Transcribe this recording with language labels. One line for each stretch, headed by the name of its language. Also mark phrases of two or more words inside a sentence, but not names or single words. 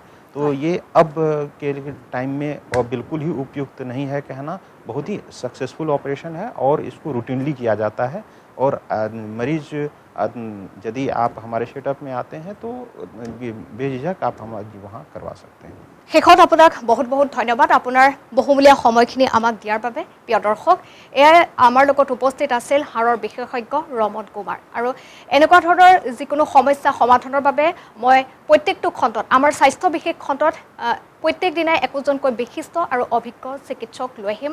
Hindi: तो ये अब के टाइम में और बिल्कुल ही उपयुक्त नहीं है कहना। बहुत ही सक्सेसफुल ऑपरेशन है और इसको रूटीनली किया जाता है और मरीज यदि आप हमारे सेटअप में आते हैं तो बेझिझक आप हमारे वहाँ करवा सकते हैं।
Assamese: শেষত আপোনাক বহুত বহুত ধন্যবাদ আপোনাৰ বহুমূলীয়া সময়খিনি আমাক দিয়াৰ বাবে। প্ৰিয় দৰ্শক, এয়াই আমাৰ লগত উপস্থিত আছিল হাড়ৰ বিশেষজ্ঞ ৰমন কুমাৰ। আৰু এনেকুৱা ধৰণৰ যিকোনো সমস্যা সমাধানৰ বাবে মই প্ৰত্যেকটো খণ্ডত আমাৰ স্বাস্থ্য বিশেষ খণ্ডত প্ৰত্যেক দিনাই একোজনকৈ বিশিষ্ট আৰু অভিজ্ঞ চিকিৎসক লৈ আহিম।